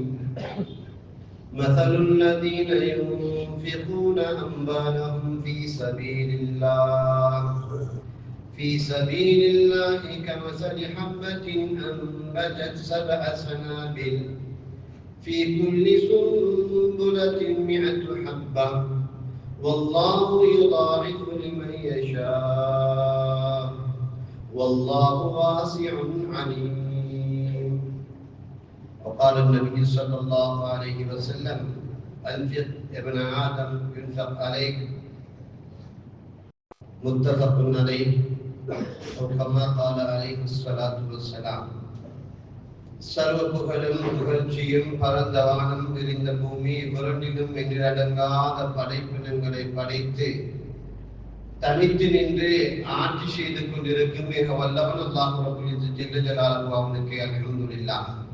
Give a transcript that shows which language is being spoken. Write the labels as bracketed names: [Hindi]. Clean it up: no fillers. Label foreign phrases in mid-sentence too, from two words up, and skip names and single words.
[Arabic] مثل الذين ينفقون أموالهم في سبيل الله كمثل حبة أنبتت 7 سنابل في كل سنبلة 100 حبة والله يضاعف لمن يشاء والله واسع عليم. وقال النبي صلى الله عليه وسلم: أنفق ابن آدم ينفق عليك. متفق عليه. وكما قال عليه الصلاة والسلام. [Tamil] சர்வ புகழும் புகழ்ச்சியும் பரந்த வானம் விரிந்த பூமி புரண்டிலும் என்றடங்காத படைப்பினங்களை படைத்து தனித்து நின்று ஆட்சி செய்து கொண்டிருக்கும் மிக வல்லவன் அல்லாஹ் [Arabic] رب جل جلاله [Tamil] அவனுக்கு அல்ஹம்துலில்லாஹ்.